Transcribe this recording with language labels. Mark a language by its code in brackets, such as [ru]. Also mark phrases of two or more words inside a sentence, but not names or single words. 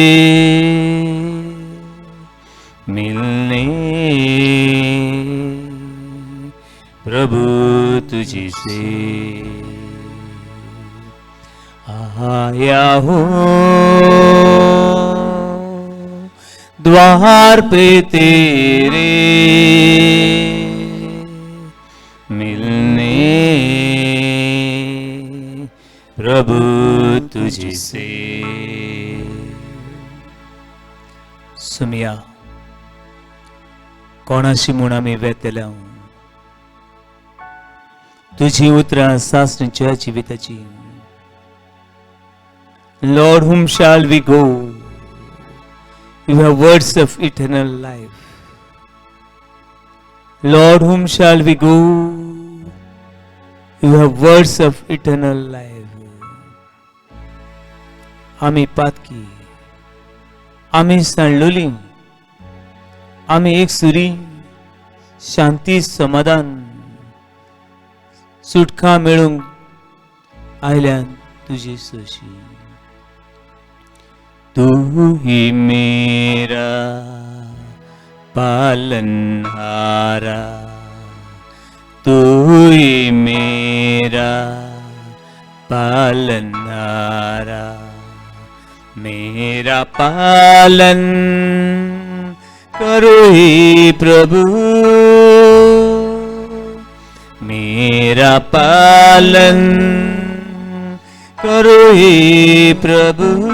[hi] मिलने, प्रभु तुझे से आया हूँ द्वार पे तेरे मिलने, प्रभु तुझे से. [kok] सुमिया कोणाशी म्हूण आमी वेतल्या तुझी उतरां सासणीच्या जिविताची. [en] Lord, whom shall we go? You have words of eternal life. Lord, whom shall we go? You have words of eternal life. [kok] आमी पातकी आम्ही सांडलोली, आम्ही एक सुरी शांती समाधान सुटका मेळूंक आयल्यान तुझे सोशी. [hi] तू ही मेरा पालनहारा, तू ही मेरा पालनहारा, मेरा पालन करो हे प्रभु, मेरा पालन करो हे प्रभु.